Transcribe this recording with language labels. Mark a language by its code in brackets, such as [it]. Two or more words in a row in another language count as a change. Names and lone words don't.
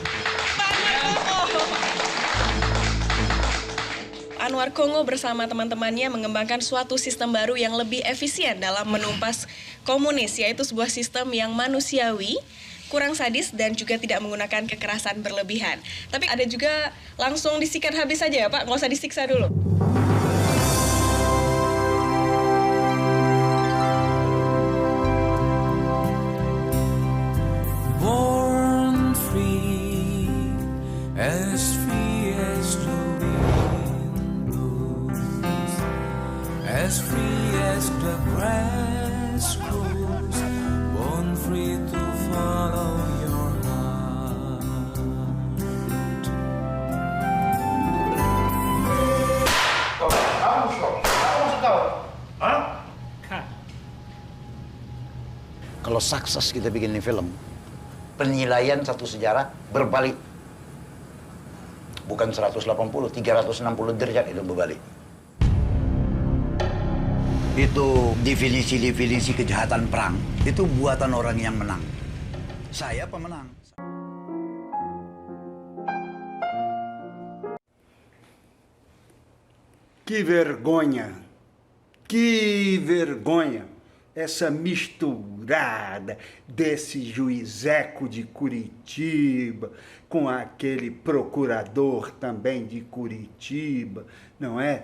[id] Anwar Congo bersama teman-temannya mengembangkan suatu sistem baru yang lebih efisien dalam menumpas komunis, yaitu sebuah sistem yang manusiawi, kurang sadis, dan juga tidak menggunakan kekerasan berlebihan. Tapi ada juga langsung disikat habis saja ya Pak, nggak usah disiksa dulu. [en] Born free as the wind blows, as free as the grass grows, born free to follow your heart. [id] Kalau sukses kita bikin ini film, penilaian satu sejarah berbalik. Bukan 180, 360 derajat itu berbalik. Itu definisi kejahatan perang, itu buatan orang yang menang. Saya pemenang. [pt] Que vergonha essa misturada desse juizeco de Curitiba com aquele procurador também de Curitiba, não é?